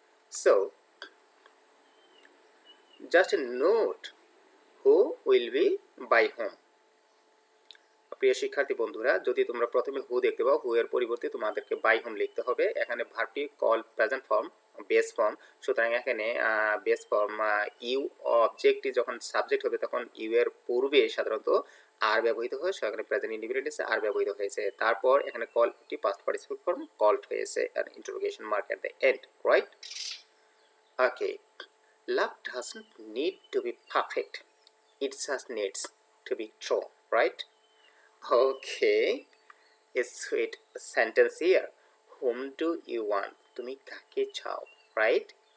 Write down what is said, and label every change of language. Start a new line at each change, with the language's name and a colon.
English: So just a note, who will be by whom.
Bangla: প্রিয় শিক্ষার্থী বন্ধুরা, যদি তোমরা প্রথমে হু দেখতে পাও, হু এর পরিবর্তে তোমাদেরকে বাই হোম লিখতে হবে। এখানে ভার্বটি call present form, base form, সুতরাং এখানে বেস ফর্ম ইউ অবজেক্টটি যখন সাবজেক্ট হবে তখন ইউ এর পূর্বে সাধারণত আর ব্যবহৃত হয়, সেখানে প্রেজেন্ট ইন্ডিপেন্ডেন্সে আর ব্যবহৃত হয়েছে। তারপর এখানে কলটি পাস্ট পার্টিসিপল ফর্ম কল্ড হয়েছে আর
English: interrogation mark at the end,
Bangla: right?
English: Okay, love doesn't need to be perfect, it just needs to be true, right? Okay, a sweet sentence here. Whom do you want?
Bangla: Tumi kake chao,
English: right?